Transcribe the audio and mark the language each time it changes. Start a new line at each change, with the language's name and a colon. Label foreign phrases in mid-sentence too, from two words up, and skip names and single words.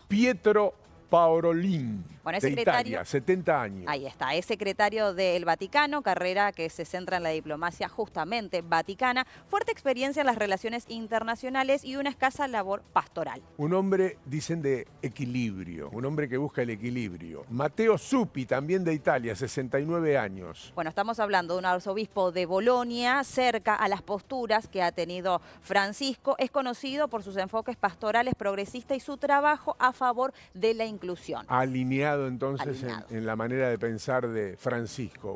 Spanish: Pietro Parolin, bueno, de Italia, 70 años. Ahí está, es secretario del Vaticano, carrera que se centra en la diplomacia justamente vaticana, fuerte experiencia en las relaciones internacionales y una escasa labor pastoral. Un hombre, dicen, de equilibrio, un hombre que busca el equilibrio. Matteo Zuppi, también de Italia, 69 años. Bueno, estamos hablando de un arzobispo de Bolonia, cerca a las posturas que ha tenido Francisco. Es conocido por sus enfoques pastorales progresistas y su trabajo a favor de la inclusión. Alineado entonces en la manera de pensar de Francisco.